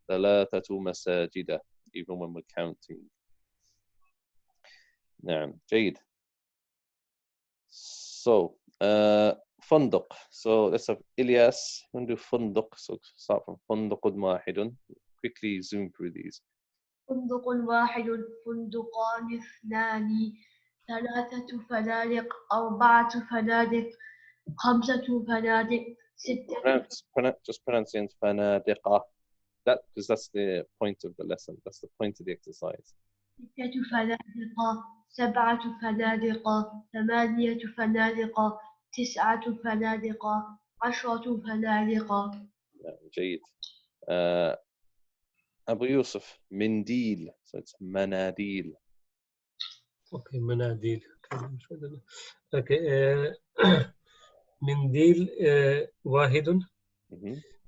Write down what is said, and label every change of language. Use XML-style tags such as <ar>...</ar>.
<ar>ثلاثة مساجد,</ar> <en>even when we're counting.</en> <ar>نعم جيد. So فندق.</ar> <en>So let's have Ilyas. We're going to do فندق. So start from</en> <ar>فندق واحد.</ar> <en>Quickly zoom through these.</en> <ar>فندق واحد، فندقان اثنان، ثلاثة فنادق، أربعة فنادق، خمسة فنادق، ستة.</ar> <en>Just pronouncing فنادق. That because that's the point of the lesson. That's the point of the exercise.</en> <ar>ستة فنادق، سبعة فنادق، ثمانية فنادق، تسعة فنادق، عشرة فنادق. جيد.</ar> <en>Abu Yusuf, Mindil. So it's Manadil.</en> <ar>Okay, مناديل. اوكي. منديل واحد. مهم.</ar>